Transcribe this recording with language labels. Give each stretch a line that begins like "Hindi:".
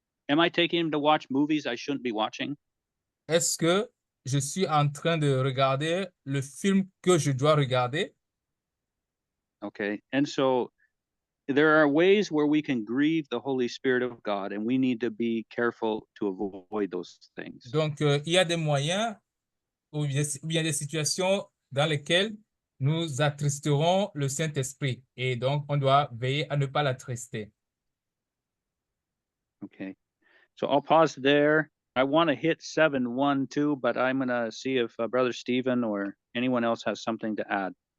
English: Am I taking him to watch movies I shouldn't be watching?
French: Est-ce que je suis en train de regarder le film que je dois regarder?
English: Okay, and so there are ways where we can grieve the Holy Spirit of God, and we need to be careful to avoid those things.
French: Donc, il y a des moyens ou bien des situations dans lesquelles nous attristerons le Saint-Esprit. Et donc, on doit veiller à ne pas l'attrister.
English: Okay, so I'll pause there. I want to hit 7:1 but I'm going to see if Brother Stephen or anyone else has something to add.